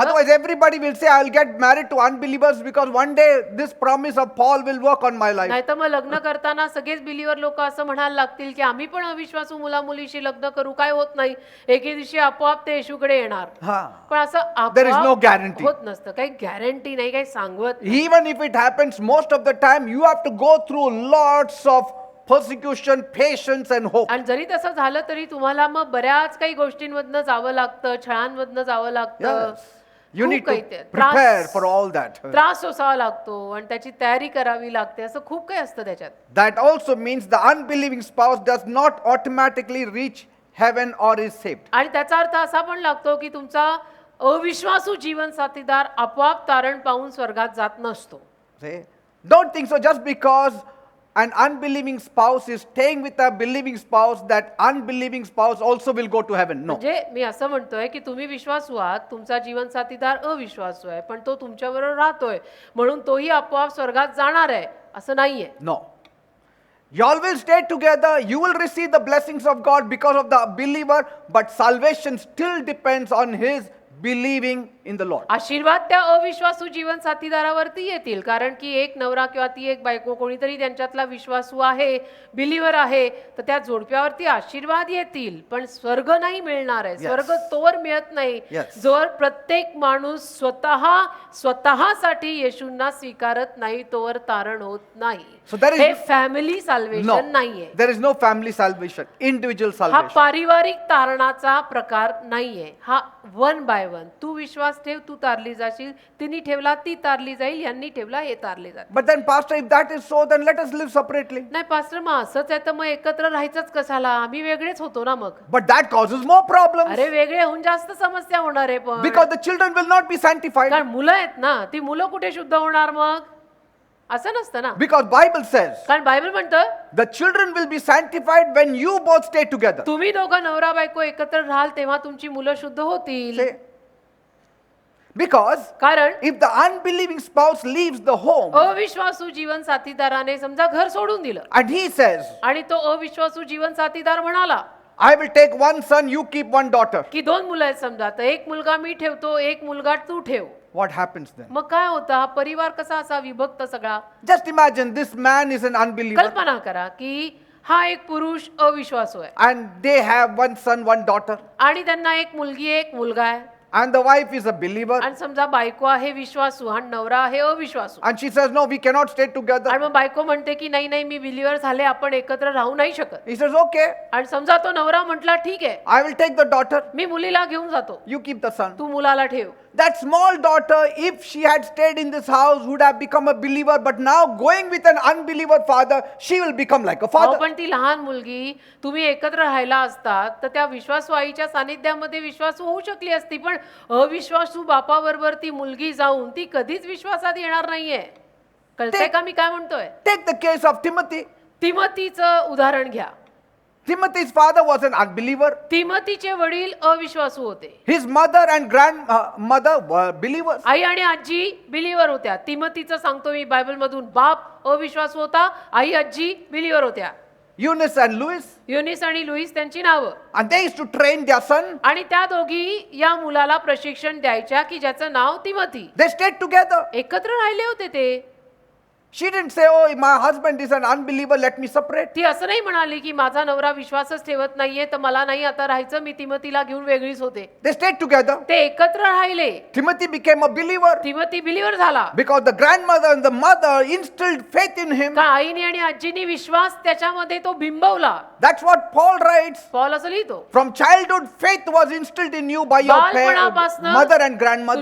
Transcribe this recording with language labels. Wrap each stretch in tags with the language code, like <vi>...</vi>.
<en>Otherwise, everybody will say, I will get married to unbelievers because one day this promise of Paul will work on my life.</en> <mr>नाहीतर मग लग्न करताना सगळेच बिलिव्हर लोक असं म्हणायला लागतील की आम्ही पण अविश्वासू मुला मुलीशी लग्न करू, काय होत नाही, एके दिवशी आपोआप ते येशूकडे येणार. Ha. पण असं</mr> <en>There is no</en> <mr>आपोआप</mr> <en>guarantee.</en> <mr>होत नसतं, काही गॅरंटी नाही, काही सांगवत नाही.</mr> <en>Even if it happens, most of the time you have to go through lots of persecution, patience, and hope.</en> <mr>आणि जरी तसं झालं तरी तुम्हाला मग बऱ्याच काही गोष्टींमधनं जावं लागतं, छळांमधनं जावं लागतं.</mr> <en>Yes. You</en> <mr>खूप</mr> <en>need</en> <mr>काही</mr> <en>to</en> <mr>ते</mr> <en>prepare for all that.</en> <mr>त्रास सोसावा लागतो आणि त्याची तयारी करावी लागते, असं खूप काही असतं त्याच्यात.</mr> <en>That also means the unbelieving spouse does not automatically reach heaven or is saved.</en> <mr>आणि त्याचा अर्थ असा पण लागतो की तुमचा अविश्वासू जीवन साथीदार आपोआप तारण पाहून स्वर्गात जात नसतो.</mr> <en>See? Don't think so just because an unbelieving spouse is staying with a believing spouse, that unbelieving spouse also will go to heaven. No.</en> <mr>म्हणजे मी असं म्हणतोय की तुम्ही विश्वासू आहात, तुमचा जीवन साथीदार अविश्वासू आहे, पण तो तुमच्याबरोबर राहतोय म्हणून तोही आपोआप स्वर्गात जाणार आहे, असं नाहीये.</mr> <en>No. Y'all will stay together, you will receive the blessings of God because of the believer, but salvation still depends on his believing in the Lord.</en> <mr>आशीर्वाद त्या अविश्वासू जीवन साथीदारावरती येतील, कारण की एक नवरा किंवा ती एक बायको कोणीतरी त्यांच्यातला विश्वासू आहे, बिलिव्हर आहे, तर त्या जोडप्यावरती आशीर्वाद येतील, पण स्वर्ग नाही मिळणार आहे. स्वर्ग तोवर मिळत नाही</mr> <en>Yes.</en> <mr>जोवर प्रत्येक माणूस स्वतःसाठी येशूंना स्वीकारत नाही, तोवर तारण होत नाही.</mr> <en>So there is-</en> <mr>हे फॅमिली</mr> <en>No.</en> <mr>साल्वेशन नाहीये.</mr> <en>There is no family salvation, individual</en> <mr>हा</mr> <en>salvation.</en> <mr>पारिवारिक तारणाचा प्रकार नाहीये. हा</mr> <en>one by one,</en> <mr>तू विश्वास ठेव, तू तारली जाशील, तिने ठेवला ती तारली जाईल, यांनी ठेवला हे तारले जाईल.</mr> <en>But then, Pastor, if that is so, then let us live separately.</en> <mr>नाही पास्टर, मग असंच आहे तर मग एकत्र राहायचंच कशाला, आम्ही वेगळेच होतो ना मग.</mr> <en>But that causes more problems</en> <mr>अरे वेगळे होऊन जास्त समस्या होणार आहे. पण</mr> <en>because the children will not be sanctified.</en> <mr>कारण मुलं आहेत ना, ती मुलं कुठे शुद्ध होणार मग, असं नसतं ना.</mr> <en>Because Bible says</en> <mr>कारण बायबल म्हणतं</mr> <en>the children will be sanctified when you both stay together.</en> <mr>तुम्ही दोघं नवरा बायको एकत्र राहाल तेव्हा तुमची मुलं शुद्ध होतील.</mr> <en>Say, because</en> <mr>कारण</mr> <en>if the unbelieving spouse leaves the home</en> <mr>अविश्वासू जीवन साथीदाराने समजा घर सोडून दिलं</mr> <en>and he says,</en> <mr>आणि तो अविश्वासू जीवन साथीदार म्हणाला</mr> <en>I will take one son, you keep one daughter.</en> <mr>की दोन मुलं आहेत समजा, तर एक मुलगा मी ठेवतो, एक मुलगा तू ठेव.</mr> <en>What happens then?</en> <mr>मग काय होतं, हा परिवार कसा असा विभक्त सगळा.</mr> <en>Just imagine this man is an unbeliever</en> <mr>कल्पना करा की हा एक पुरुष अविश्वासू आहे</mr> <en>and they have one son, one daughter,</en> <mr>आणि त्यांना एक मुलगी एक मुलगा आहे,</mr> <en>and the wife is a believer</en> <mr>आणि समजा बायको आहे विश्वासू आणि नवरा आहे अविश्वासू,</mr> <en>and she says, no, we cannot stay together.</en> <mr>आणि मग बायको म्हणते की नाही नाही, मी बिलिव्हर झाले, आपण एकत्र राहू नाही शकत.</mr> <en>He says, okay,</en> <mr>आणि समजा तो नवरा म्हटला ठीक आहे,</mr> <en>I will take the daughter,</en> <mr>मी मुलीला घेऊन जातो,</mr> <en>you keep the son.</en> <mr>तू मुलाला ठेव.</mr> <en>That small daughter, if she had stayed in this house, would have become a believer, but now going with an unbeliever father, she will become like a</en> <mr>अहो,</mr> <en>father.</en> <mr>पण ती लहान मुलगी तुम्ही एकत्र राहायला असतात तर त्या विश्वासू आईच्या सानिध्यामध्ये विश्वासू होऊ शकली असती, पण अविश्वासू बापाबरोबर ती मुलगी जाऊन ती कधीच विश्वासात येणार नाहीये. कळतंय का मी काय म्हणतोय.</mr> <en>Take the case of Timothy.</en> <mr>तिमोथीचं उदाहरण घ्या.</mr> <en>Timothy's father was an unbeliever.</en> <mr>तिमोथीचे वडील अविश्वासू होते.</mr> <en>His mother and grandmother were believers.</en> <mr>आई आणि आजी बिलीवर होत्या. तिमोथीचं सांगतो मी बायबल मधून, बाप अविश्वासू होता, आई आजी बिलीवर होत्या.</mr> <en>Eunice and Louis.</en> <mr>युनिस आणि लुईस त्यांची नावं.</mr> <en>And they used to train their son.</en> <mr>आणि त्या दोघी या मुलाला प्रशिक्षण द्यायच्या की ज्याचं नाव तिमोथी.</mr> <en>They stayed together.</en> <mr>एकत्र राहिले होते ते.</mr> <en>She didn't say, oh, my husband is an unbeliever, let me separate.</en> <mr>ती असं नाही म्हणाली की माझा नवरा विश्वासच ठेवत नाहीये तर मला नाही आता राहायचं, मी तिमोथीला घेऊन वेगळीच होते.</mr> <en>They stayed together.</en> <mr>ते एकत्र राहिले.</mr> <en>Timothy became a believer</en> <mr>Timothy believer झाला.</mr> <en>because the grandmother and the mother instilled faith in him.</en> <mr>का आईने आणि आजीने विश्वास त्याच्यामध्ये तो बिंबवला.</mr> <en>That's what Paul writes.</en> <mr>Paul असं लिहितो,</mr> <en>From childhood, faith was instilled in you by your</en> <mr>बालपणापासनं</mr> <en>mother and grandmother.</en>